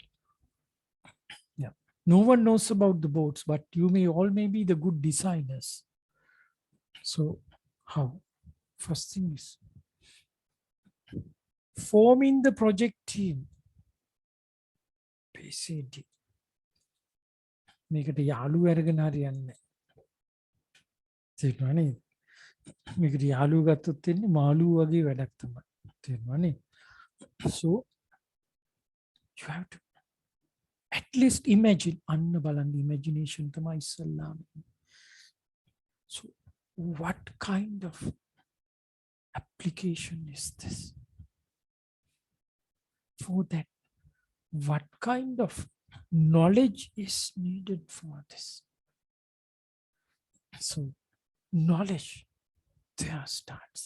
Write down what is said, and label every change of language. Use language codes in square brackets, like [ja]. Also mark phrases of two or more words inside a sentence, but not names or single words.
[en] Yeah. No one knows about the boards, but you may be the good designers. So how? First thing is forming the project team. PCD. [si] මේකට යාළුවෝ අරගෙන හරියන්නේ තේරෙනව නේද? මේකට යාළුවෝ ගත්තොත් වෙන්නේ මාළුවෝ වගේ වැඩක් තමයි. තේරෙනව නේද? [en] So you have to at least imagine [si] අන්න බලන්න [en] imagination [si] තමයි ඉස්සල්ලාම. [en] So what kind of application is this? For that, what kind of knowledge is needed for this? So knowledge there starts.